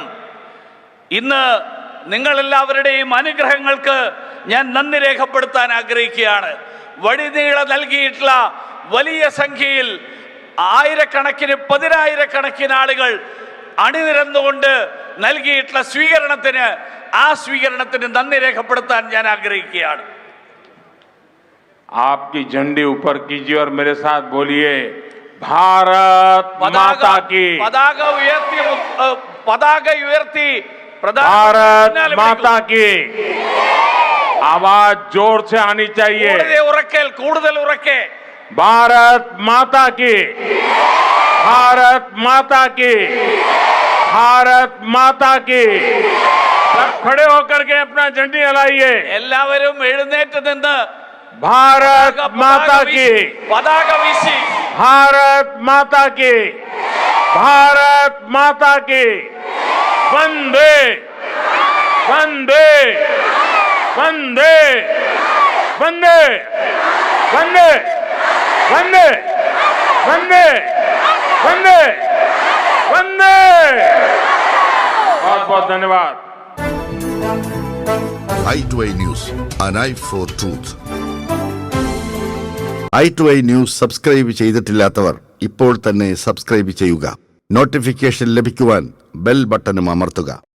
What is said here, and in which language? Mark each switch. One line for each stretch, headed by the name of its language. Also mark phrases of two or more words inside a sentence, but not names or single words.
Malayalam: ഇന്ന് നിങ്ങളെല്ലാവരുടെയും അനുഗ്രഹങ്ങൾക്ക് ഞാൻ നന്ദി രേഖപ്പെടുത്താൻ ആഗ്രഹിക്കുകയാണ്. വഴിനീള നൽകിയിട്ടുള്ള വലിയ സംഖ്യയിൽ ആയിരക്കണക്കിന്, പതിനായിരക്കണക്കിന് ആളുകൾ അണിനിരന്നുകൊണ്ട് നൽകിയിട്ടുള്ള ആ സ്വീകരണത്തിന് നന്ദി രേഖപ്പെടുത്താൻ ഞാൻ ആഗ്രഹിക്കുകയാണ്.
Hindi: आपकी झंडी ऊपर कीजिए और मेरे साथ बोलिए, भारत माता की.
Malayalam: പതാക ഉയർത്തി
Hindi: भारत माता की आवाज जोर से आनी चाहिए.
Malayalam: കൂടുതൽ ഉറക്കെ.
Hindi: भारत माता की, भारत माता की, भारत माता की. सब खड़े होकर के अपना झंडी हिलाइए.
Malayalam: എല്ലാവരും എഴുന്നേറ്റ് നിന്ന്
Hindi: भारत माता की,
Malayalam: പതാക വീശി.
Hindi: भारत माता की, भारत माता की. वंदे वंदे वंदे वंदे वंदे वंदे वंदे वंदे वंदे. बहुत बहुत धन्यवाद.
English: i2i News, an eye for truth.
Malayalam: i2i News സബ്സ്ക്രൈബ് ചെയ്തിട്ടില്ലാത്തവർ ഇപ്പോൾ തന്നെ സബ്സ്ക്രൈബ് ചെയ്യുക. നോട്ടിഫിക്കേഷൻ ലഭിക്കുവാൻ
English: bell button
Malayalam: അമർത്തുക.